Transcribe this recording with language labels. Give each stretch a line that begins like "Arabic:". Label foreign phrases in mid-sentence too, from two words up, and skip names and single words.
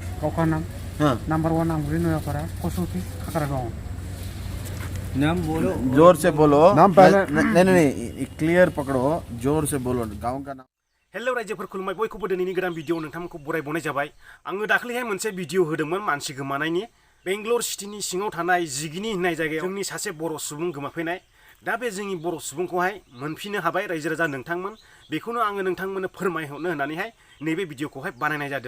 Hindi: का नाम हाँ नंबर 1 आमगुरी नयापाड़ा पोस्ट ऑफिस खाखरागांव। नाम बोलो। जोर से बोलो। नाम पहले नहीं नहीं क्लियर पकड़ो, जोर से बोलो गांव का नाम।
Bodo: हेलो रायजोफोर खुलुमबाय बयखौबो दिनैनि गोदान भिडिअ नोंथांमोनखौ बरायबावनाय जाबाय। आङो दाखालिहाय मोनसे भिडिअ होदोंमोन मानसि गोमानायनि। बेंगलर सिटिनि सिङाव थानाय जिगिनि होननाय जायगायाव जोंनि सासे बर' सुबुं गोमाफैनाय। दा बे जोंनि बर' सुबुंखौहाय मोनफिननो हाबाय रायजो राजा नोंथांमोन। बेखौनो आङो नोंथांमोननो फोरमायहरनो होननानैहाय नैबे भिडिअखौहाय बानायनाय जादों।